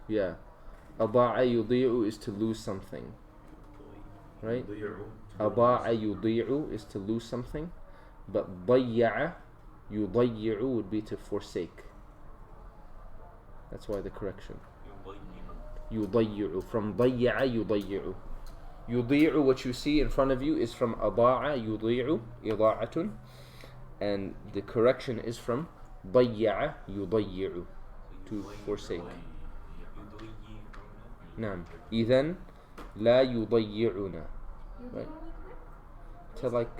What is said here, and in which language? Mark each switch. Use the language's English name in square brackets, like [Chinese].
[English] Yeah, أضاع يضيع is to lose something, right? أضاع يضيع is to lose something, but ضيع يضيع would be to forsake. That's why the correction. [Arabic] يضيع, from ضيع يضيع. [English] يضيع, what you see in front of you is from أضاع يضيع, إضاعة, and the correction is from ضيع يضيع, to forsake. [Arabic] نعم. إذن لا يضيعنا, right?